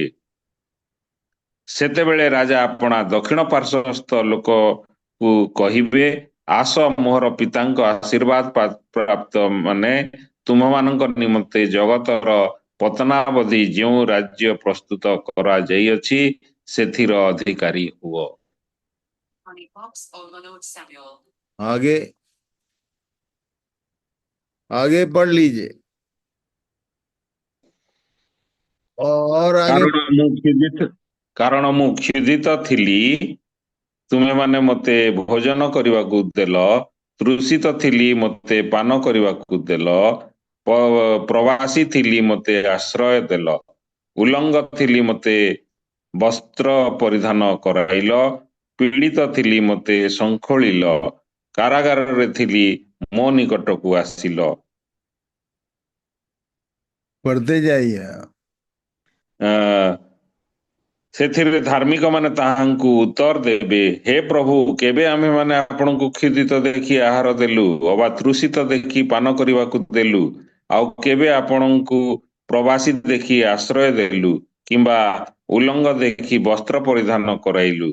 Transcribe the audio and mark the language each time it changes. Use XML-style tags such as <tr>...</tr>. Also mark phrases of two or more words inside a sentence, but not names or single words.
<or>ସେତେବେଳେ ରାଜା ଆପଣା ଦକ୍ଷିଣ ପାର୍ଶ୍ୱସ୍ଥ ଲୋକକୁ କହିବେ, ଆସ, ମୋହର ପିତାଙ୍କ ଆଶୀର୍ବାଦ ପ୍ରାପ୍ତ ମାନେ, ତୁମମାନଙ୍କ ନିମନ୍ତେ ଜଗତର ପତନାବଧି ଯେଉଁ ରାଜ୍ୟ ପ୍ରସ୍ତୁତ କରାଯାଇଅଛି, ସେଥିର ଅଧିକାରୀ ହୁଅ।</or> <hi>आगे आगे पढ़ लीजिए। और आगे</hi> <or>କାରଣ ମୁଁ କ୍ଷୁଧିତ ଥିଲି, ତୁମେମାନେ ମୋତେ ଭୋଜନ କରିବାକୁ ଦେଲ। ତୃଷିତ ଥିଲି, ମୋତେ ପାନ କରିବାକୁ ଦେଲ। ପ୍ରବାସୀ ଥିଲି, ମୋତେ ଆଶ୍ରୟ ଦେଲ। ଉଲଙ୍ଗ ଥିଲି, ମୋତେ ବସ୍ତ୍ର ପରିଧାନ କରାଇଲ। ପୀଡ଼ିତ ଥିଲି, ମୋତେ ଶଙ୍ଖୋଳିଲ। କାରାଗାରରେ ଥିଲି, ମୋ ନିକଟକୁ ଆସିଲ।</or> <hi>पढ़ते जाइए।</hi> <or>ସେଥିରେ ଧାର୍ମିକମାନେ ତାହାଙ୍କୁ ଉତ୍ତର ଦେବେ, ହେ ପ୍ରଭୁ, କେବେ ଆମ୍ଭେମାନେ ଆପଣଙ୍କୁ କ୍ଷୁଧିତ ଦେଖି ଆହାର ଦେଲୁ, ଅବା ତୃଷିତ ଦେଖି ପାନ କରିବାକୁ ଦେଲୁ? ଆଉ କେବେ ଆପଣଙ୍କୁ ପ୍ରବାସୀ ଦେଖି ଆଶ୍ରୟ ଦେଲୁ, କିମ୍ବା ଉଲଙ୍ଗ ଦେଖି ବସ୍ତ୍ର ପରିଧାନ କରାଇଲୁ?</or>